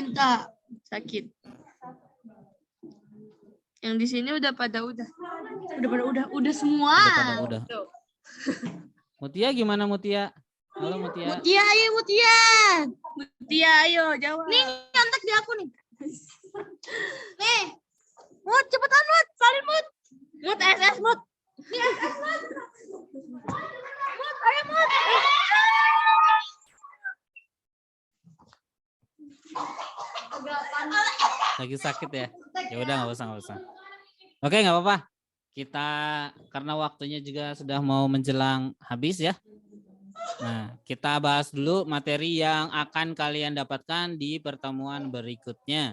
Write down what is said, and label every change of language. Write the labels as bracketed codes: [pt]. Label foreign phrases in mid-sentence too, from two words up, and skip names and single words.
[id] Dewinta sakit. Yang di sini udah semua. Udah. Mutia gimana Mutia? Halo Mutia. Mutia, ayo Mutia. Mutia, ayo jawab. Nih, nyontek di aku nih. Nih. Mut, cepetan Mut. Salin Mut. Mut SS Mut. Nih, SS Mut. Mut, ayo Mut. Lagi sakit ya? Ya udah nggak usah. Oke, nggak apa-apa. Kita karena waktunya juga sudah mau menjelang habis ya. Nah, kita bahas dulu materi yang akan kalian dapatkan di pertemuan berikutnya.